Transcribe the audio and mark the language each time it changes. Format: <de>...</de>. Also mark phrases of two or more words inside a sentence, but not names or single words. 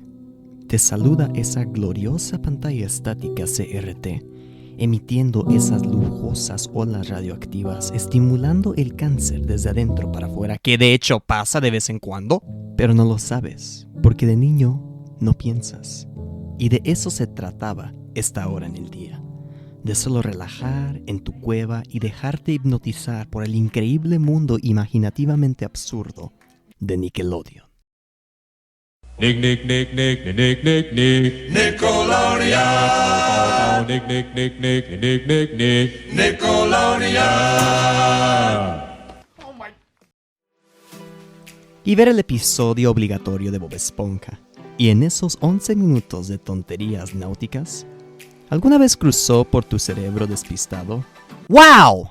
<es>Te saluda esa gloriosa pantalla estática CRT, emitiendo esas lujosas olas radioactivas, estimulando el cáncer desde adentro para afuera, que de hecho pasa de vez en cuando, pero no lo sabes, porque de niño no piensas. Y de eso se trataba esta hora en el día, de solo relajar en tu cueva y dejarte hipnotizar por el increíble mundo imaginativamente absurdo de Nickelodeon. Nick, Nick, Nick, Nick, Nick, Nick, Nick, Nickelodeon. Nick, Nick, Nick, Nick, Nick, Nick, Nick, Nickelodeon. Y ver el episodio obligatorio de Bob Esponja. Y en esos 11 minutos de tonterías náuticas, ¿alguna vez cruzó por tu cerebro despistado? ¡Wow!</es>